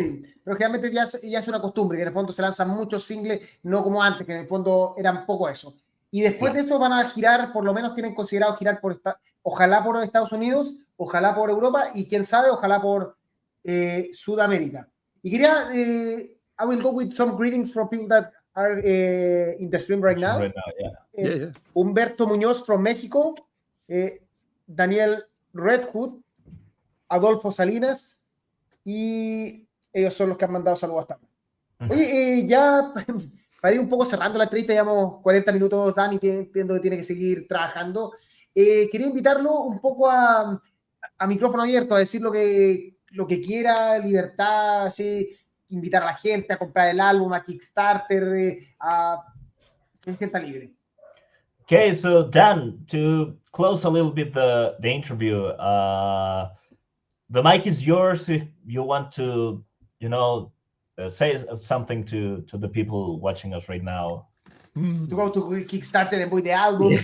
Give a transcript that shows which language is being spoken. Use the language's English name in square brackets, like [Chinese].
[Spanish] Sí, pero generalmente ya es una costumbre, que en el fondo se lanzan muchos singles, no como antes, que en el fondo eran poco eso. Y después de esto van a girar, por lo menos tienen considerado girar ojalá por Estados Unidos, ojalá por Europa, y quién sabe, ojalá por Sudamérica. Y quería, [English] I will go with some greetings from people that are in the stream right now. Yeah. [Spanish] Humberto Muñoz from Mexico, Daniel Redwood, Adolfo Salinas, y ellos son los que han mandado saludos hasta ahora. Oye, ya para ir un poco cerrando la entrevista, llevamos 40 minutos, Dani, entiendo que tiene que seguir trabajando. Quería invitarlo un poco a micrófono abierto, a decir lo que quiera, libertad, ¿sí? Invitar a la gente a comprar el álbum, a Kickstarter, que se sienta libre. [English] Okay, so Dan, to close a little bit the interview, the mic is yours if you want to, say something to the people watching us right now. To go to Kickstarter and buy the album.